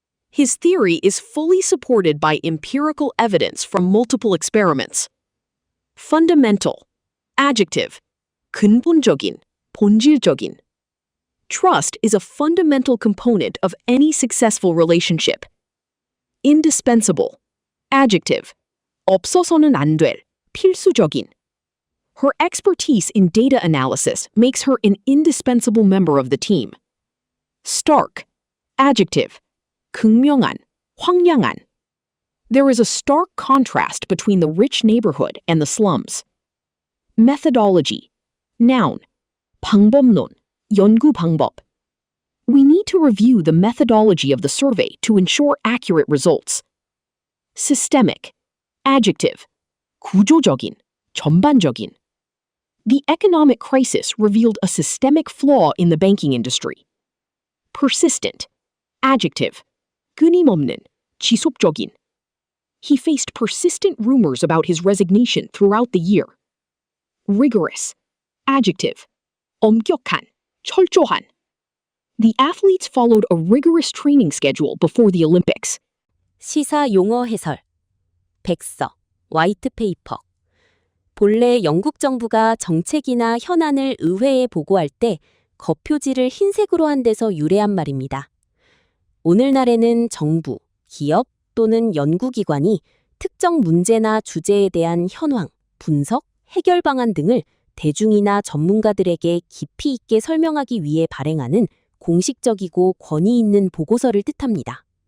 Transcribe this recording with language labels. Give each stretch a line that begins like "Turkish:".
English: His theory is fully supported by empirical evidence from multiple experiments. Fundamental. Adjective.
Korean: 근본적인, 본질적인.
English: Trust is a fundamental component of any successful relationship. Indispensable. Adjective.
Korean: 없어서는 안 될, 필수적인.
English: Her expertise in data analysis makes her an indispensable member of the team. Stark. Adjective.
Korean: 극명한, 황량한.
English: There is a stark contrast between the rich neighborhood and the slums. Methodology. Noun.
Korean: 방법론, 연구 방법.
English: We need to review the methodology of the survey to ensure accurate results. Systemic. Adjective.
Korean: 구조적인, 전반적인.
English: The economic crisis revealed a systemic flaw in the banking industry. Persistent. Adjective.
Korean: 끊임없는, 지속적인.
English: He faced persistent rumors about his resignation throughout the year. Rigorous. Adjective.
Korean: 엄격한, 철저한.
English: The athletes followed a rigorous training schedule before the Olympics.
Korean: 시사 용어 해설. 백서, 화이트 페이퍼. 본래 영국 정부가 정책이나 현안을 의회에 보고할 때 거표지를 흰색으로 한 데서 유래한 말입니다. 오늘날에는 정부, 기업 또는 연구기관이 특정 문제나 주제에 대한 현황, 분석, 해결 방안 등을 대중이나 전문가들에게 깊이 있게 설명하기 위해 발행하는 공식적이고 권위 있는 보고서를 뜻합니다.